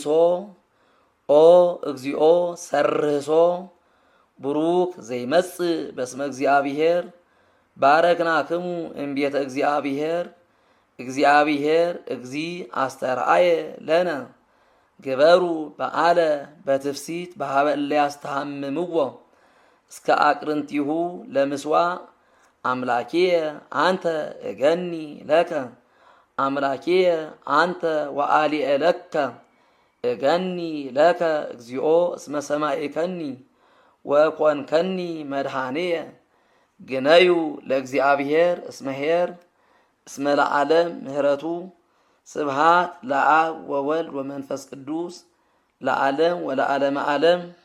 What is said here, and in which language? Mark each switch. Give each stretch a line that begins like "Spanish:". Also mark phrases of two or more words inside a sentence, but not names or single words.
Geez: ኦ እግዚኦ ሰርህሶ ቡሩክ ዘይመጽእ በስመ እግዚአብሔር ባረክናክሙ እምቤተ እግዚአብሔር እግዚአብሔር እግዚ አስተርአየ ለነ ግበሩ በዓለ በትፍሲት በሃበ እለ ያስተሃምምዎ እስከ አቅርንቲሁ ለምስዋዕ አምላኬየ አንተ እገኒ ለከ አምላኬየ አንተ ወአሊኤ ለከ እገኒ ለከ እግዚኦ እስመ ሰማዕከኒ ወኮንከኒ መድኃኒየ ግነዩ ለእግዚአብሔር እስመ ኄር እስመ ለዓለም ምህረቱ ስብሃት ለአብ ወወልድ ወመንፈስ ቅዱስ ለዓለም ወለዓለመ ዓለም።